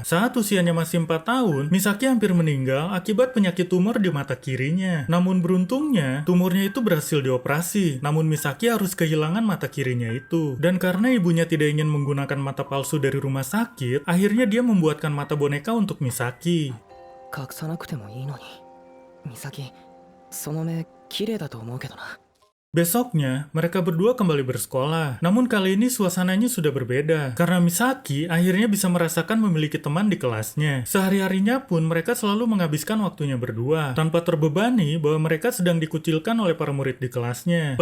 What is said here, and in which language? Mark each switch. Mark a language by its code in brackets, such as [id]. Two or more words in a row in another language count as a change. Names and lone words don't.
[id] Saat usianya masih 4 tahun, Misaki hampir meninggal akibat penyakit tumor di mata kirinya. Namun beruntungnya, tumornya itu berhasil dioperasi. Namun Misaki harus kehilangan mata kirinya itu. Dan karena ibunya tidak ingin menggunakan mata palsu dari rumah sakit, akhirnya dia membuatkan mata boneka untuk Misaki. [ja] 隠さなくてもいいのに。美咲、その目綺麗だと思うけどな。 [id] Besoknya, mereka berdua kembali bersekolah. Namun kali ini suasananya sudah berbeda. Karena Misaki akhirnya bisa merasakan memiliki teman di kelasnya. Sehari-harinya pun mereka selalu menghabiskan waktunya berdua. Tanpa terbebani bahwa mereka sedang dikucilkan oleh para murid di kelasnya.